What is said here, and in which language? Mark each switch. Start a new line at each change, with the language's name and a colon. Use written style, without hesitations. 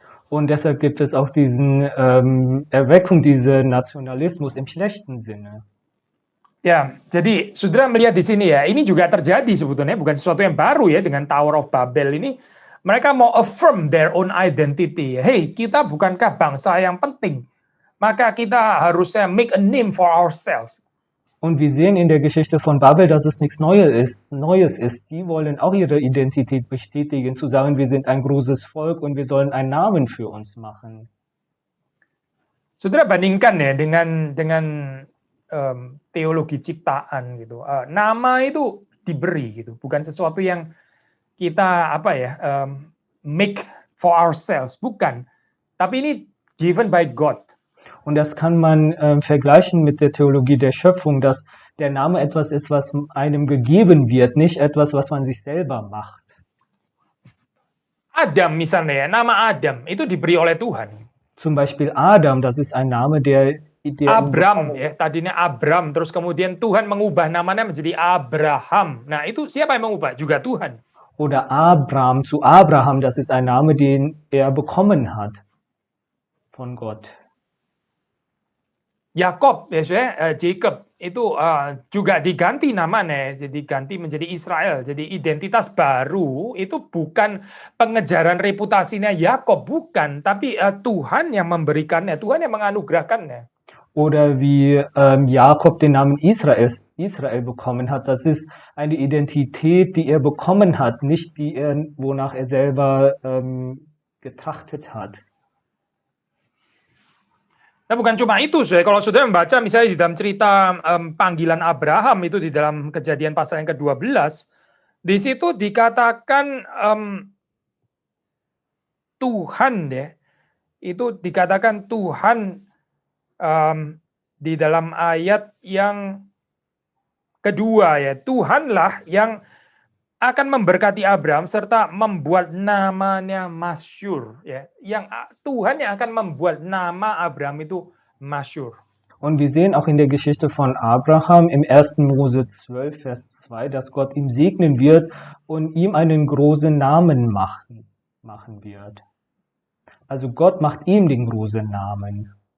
German: Und deshalb gibt es auch diesen Erweckung, diesen Nationalismus im schlechten Sinne.
Indonesian: Ya, jadi saudara melihat di sini ya, ini juga terjadi sebetulnya, bukan sesuatu yang baru ya dengan Tower of Babel ini. Mereka mau
English: affirm their own identity.
Indonesian: Hey, kita bukankah bangsa yang penting? Maka kita harusnya
English: make a name for ourselves.
German: Und wir sehen in der Geschichte von Babel, dass es nichts Neues ist. Die wollen auch ihre Identität bestätigen, zu sagen, wir sind ein großes Volk und wir sollen einen Namen für uns machen.
Indonesian: Saudara bandingkan ya dengan teologi ciptaan gitu. Nama itu diberi gitu, bukan sesuatu yang kita
English: make for ourselves,
Indonesian: bukan. Tapi ini
English: given by God.
German: Und das kann man vergleichen mit der Theologie der Schöpfung, dass der Name etwas ist, was einem gegeben wird, nicht etwas, was man sich selber macht.
Indonesian: Adam misalnya ya, nama Adam itu diberi oleh Tuhan.
German: Zum Beispiel Adam, das ist ein Name, der
Indonesian: Abram ya, tadinya Abram, terus kemudian Tuhan mengubah namanya menjadi Abraham. Nah itu siapa yang mengubah? Juga Tuhan.
German: Oder Abram zu Abraham, das ist ein Name, den er bekommen hat von Gott.
Indonesian: Yakob, Jacob itu juga diganti namanya, jadi ganti menjadi Israel. Jadi identitas baru itu bukan pengejaran reputasinya Yakob, bukan, tapi Tuhan yang memberikannya, Tuhan yang menganugerahkannya.
German: Oder wie Jakob den Namen Israel bekommen hat, das ist eine Identität, die er bekommen hat, nicht die wonach er selber getrachtet hat.
Indonesian: Nah bukan cuma itu, kalau saudara membaca misalnya di dalam cerita panggilan Abraham itu di dalam Kejadian pasal yang ke-12, di situ dikatakan Tuhan ya, itu dikatakan Tuhan di dalam ayat yang kedua ya, Tuhanlah yang akan memberkati Abraham serta membuat namanya masyhur ya. Yang Tuhan yang akan membuat nama Abraham itu masyhur.
German: Und wir sehen auch in der Geschichte von Abraham im 1. Mose 12, Vers 2, dass Gott ihn segnen wird und ihm einen großen Namen machen wird. Also Gott macht ihm den großen Namen.